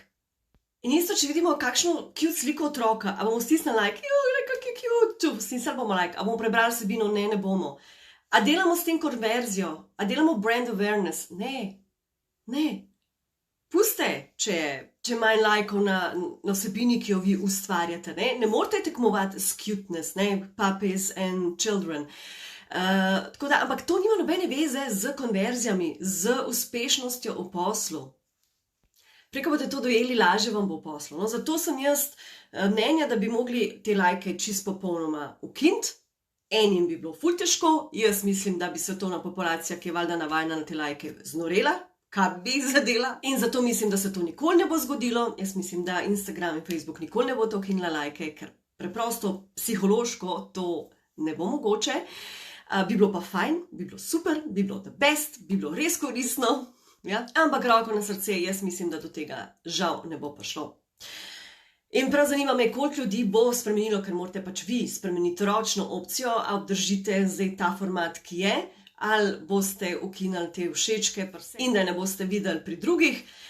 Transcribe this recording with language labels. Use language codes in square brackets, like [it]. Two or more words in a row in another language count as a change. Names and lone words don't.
[sl] In isto, če vidimo kakšno cute sliko otroka, a bomo stisnili like, lekak je cute, stisnili bomo like, a bomo prebrali vsebino, ne bomo. A delamo s tem konverzijo, a delamo [en] brand awareness, [sl] ne. Puste, če manj lajkov na vsebini, ki jo vi ustvarjate. Ne morate tekmovati s [en] cuteness, puppies and children. [sl] Ampak to nima nobene veze z konverzijami, z uspešnostjo v poslu. Preko boste to dojeli, lažje vam bo v poslu. No, zato sem jaz mnenja, da bi mogli te lajke čisto popolnoma ukiniti. Enim bi bilo ful težko, jaz mislim, da bi svetovna populacija, ki je valjda navajena na te lajke, znorela. Kaj bi zadela. In zato mislim, da se to nikoli ne bo zgodilo. Jaz mislim, da Instagram in Facebook nikoli ne bo to ukinila lajke, ker preprosto psihološko to ne bo mogoče. Bi bilo pa fajn, bi bilo super, bi bilo [en] the best, [sl] bi bilo res koristno. Ja? Ampak roko na srce, jaz mislim, da do tega žal ne bo prišlo. In prav zanima me, koliko ljudi bo spremenilo, ker morate pač vi spremeniti ročno opcijo, a obdržite zdaj ta format, ki je, ali boste ukinili te všečke in da ne boste videli pri drugih.